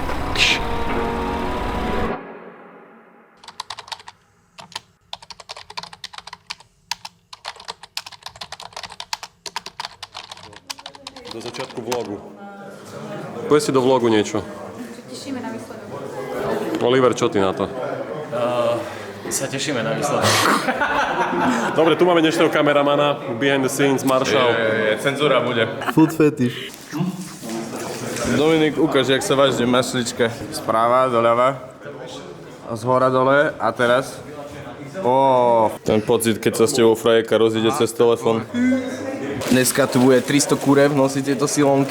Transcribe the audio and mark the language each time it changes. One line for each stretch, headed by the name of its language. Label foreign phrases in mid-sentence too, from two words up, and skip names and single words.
Slovak: Do začiatku vlogu. Povedz si do vlogu niečo. Tešíme na výsledok. Oliver, čo ty na to? Sa tešíme na výsledok. Dobre, tu máme dnešného kameramana,
English: behind the scenes,
Slovak: Maršal. Cenzúra bude.
English: Food fetish.
Slovak: Dominik, ukáž, jak sa vážne mašlička. Správa, doľava. A zhora dole. A teraz? Ten pocit, keď sa s tebou frajerka rozíde cez telefon. Dneska tu bude 300 kurev, nosí tieto silonky.